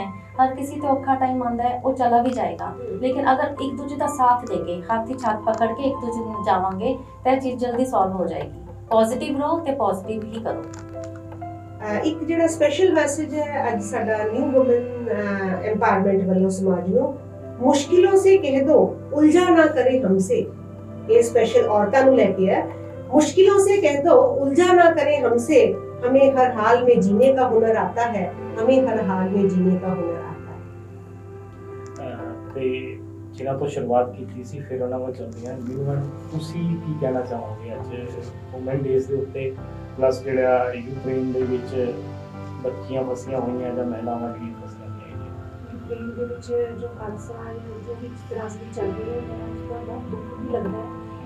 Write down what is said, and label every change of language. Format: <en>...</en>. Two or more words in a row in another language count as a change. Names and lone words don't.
<pa>ਹਰ ਕਿਸੇ ਤੇ ਔਖਾ ਟਾਈਮ ਆਉਂਦਾ ਹੈ, ਉਹ ਚਲਾ ਵੀ ਜਾਏਗਾ, ਲੇਕਿਨ ਅਗਰ ਇੱਕ ਦੂਜੇ ਦਾ ਸਾਥ ਦੇ ਕੇ ਹੱਥ 'ਚ ਹੱਥ ਪਕੜ ਕੇ ਇੱਕ ਦੂਜੇ ਨੂੰ ਜਾਵਾਂਗੇ ਤਾਂ ਇਹ ਚੀਜ਼ ਜਲਦੀ ਸੋਲਵ ਹੋ ਜਾਏਗੀ। ਪੋਜ਼ਿਟਿਵ ਰਹੋ ਤੇ ਪੋਜ਼ਿਟਿਵ ਹੀ ਕਰੋ। ਇੱਕ ਜਿਹੜਾ ਸਪੈਸ਼ਲ ਮੈਸੇਜ ਹੈ ਅੱਜ ਸਾਡਾ</pa> <en>new women empowerment</en> <pa>ਵੱਲੋਂ ਸਮਾਜ ਨੂੰ,</pa> <hi>मुश्किलों से कह दो उलझा ना करे हमसे।</hi> <pa>ਯੇ ਸਪੈਸ਼ਲ ਔਰਤਾਂ ਨੂੰ ਲੈ ਕੇ ਹੈ।</pa> <hi>मुश्किलों से कह दो उलझा ना करे हमसे, हमें हर हाल में जीने का हुनर आता है, हमें हर हाल में जीने का हुनर आता है।</hi> <pa>ਤੇ ਜਿਨ੍ਹਾਂ ਤੋਂ ਸ਼ੁਰੂਆਤ ਕੀਤੀ ਸੀ ਫਿਰ ਉਹਨਾਂ ਵੱਲ ਚੱਲਦੇ ਹਾਂ। ਮੈਮ ਤੁਸੀਂ ਕੀ ਕਹਿਣਾ ਚਾਹੋਗੇ ਅੱਜ ਵੂਮਨ ਡੇਜ਼ ਦੇ ਉੱਤੇ, ਪਲੱਸ ਜਿਹੜਾ ਯੂਕਰੇਨ ਦੇ ਵਿੱਚ ਬੱਚੀਆਂ ਫਸੀਆਂ ਹੋਈਆਂ ਜਾਂ ਮਹਿਲਾਵਾਂ ਜਿਹੜੀਆਂ ਫਸੀਆਂ ਹੋਈਆਂ ਯੂਕਰੇਨ ਦੇ ਵਿੱਚ ਜੋ ਹਾਦਸਾ ਹੈ, ਜੋ ਵੀ ਤਰਾਸਦੀ ਚੱਲ ਰਹੀ ਹੈ, ਉਸ ਦਾ ਬਹੁਤ ਦੁੱਖ ਵੀ ਲੱਗਦਾ ਹੈ।</pa>